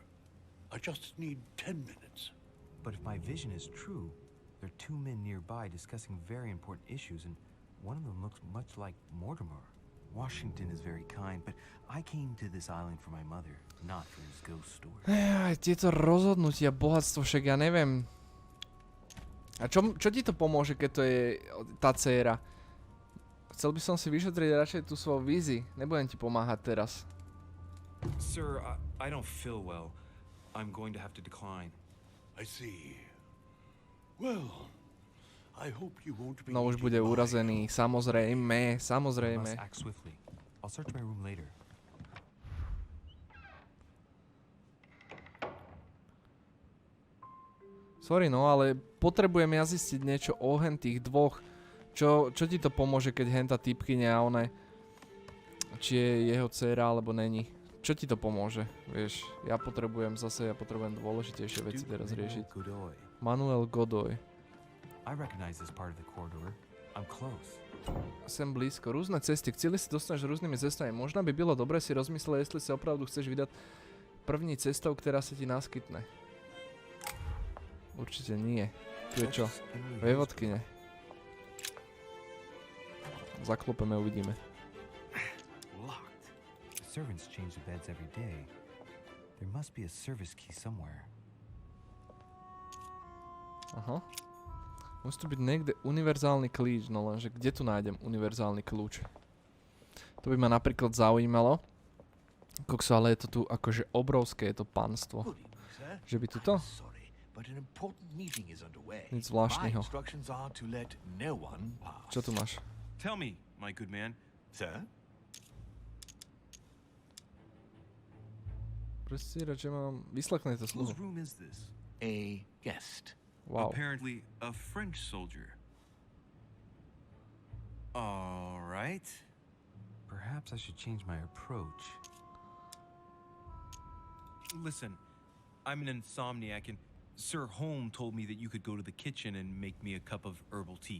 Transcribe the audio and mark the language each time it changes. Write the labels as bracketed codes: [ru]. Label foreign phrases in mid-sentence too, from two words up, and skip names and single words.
[en] I just need 10 minutes. But if my vision is true, there are two men nearby discussing very important issues, and one of them looks much like Mortimer. Washington is very kind, but I came to this island for my mother, not for his ghost story. [sk] Tieto rozhodnutia, bohatstvo, však ja neviem. A čo ti to pomôže, keď to je tá dcéra? Chcel by som si vyšetriť radšej tú svoju vízi. Nebudem ti pomáhať teraz. [en] Sir, I don't feel well. I'm going to have to decline. I see. Well, I hope you won't be. [sk] No už bude urazený, samozrejme, samozrejme. [en] I must act swiftly. I'll search my room later. Sorry, no, [sk] ale potrebujem ja zistiť niečo o tých dvoch. Čo ti to pomôže, keď henta typkyne a one, či je jeho dcéra, alebo není? Čo ti to pomôže? Vieš, ja potrebujem dôležitejšie veci teraz riešiť. Manuel Godoy. [en] I recognize this part of the corridor. I'm close. [sk] Sem blízko. Rôzne cesty. K cieľi si dostaneš rôznymi cestami. Možno by bylo dobré si rozmysleť, jestli sa opravdu chceš vydať první cestou, ktorá sa ti naskytne. Určite nie. Tu je čo? Vejvodkyne. Zaklopeme, uvidíme. [en] Locked. Servants change the beds every day. There must be a service key somewhere. [sk] Aha. Musí tu byť niekde univerzálny kľúč, no lenže kde tu nájdem univerzálny kľúč? To by ma napríklad zaujímalo. Kokso, ale je to tu akože obrovské, je to panstvo. Že by tu to? Nic zvláštneho. Čo tu máš? [en] Tell me, my good man. Sir? [sk] Prestíra, že mám vyslechnuť to slovo. [en] Whose room is this? A guest. Wow. Apparently a French soldier. All right. Perhaps I should change my approach. Listen, I'm an insomniac, and Sir Holm told me that you could go to the kitchen and make me a cup of herbal tea.